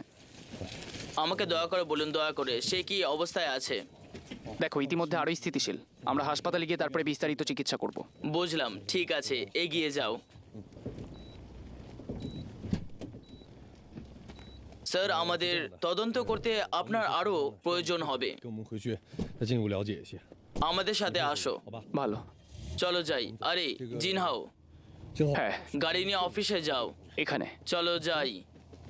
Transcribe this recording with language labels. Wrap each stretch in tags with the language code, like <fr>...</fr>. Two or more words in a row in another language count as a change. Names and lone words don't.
<bn>আমাকে দয়া করে বলুন, দয়া করে, সে কি অবস্থায় আছে? দেখো, ইতিমধ্যে আরোই স্থিতিশীল। আমরা হাসপাতালে গিয়ে তারপরে বিস্তারিত চিকিৎসা করব। বুঝলাম, ঠিক আছে, এগিয়ে যাও। স্যার, আমাদের তদন্ত করতে আপনার আরো প্রয়োজন হবে।</bn> <zh>跟我们回去再进一步了解一些，</zh> <bn>আমাদের সাথে আসো।</bn> <zh>好吧？</zh> <bn>ভালো। চলো যাই। আরে জিনহাও,</bn> <zh>正好</zh> <bn>হ্যাঁ গাড়ি নিয়ে অফিসে যাও। এখানে চলো যাই।</bn>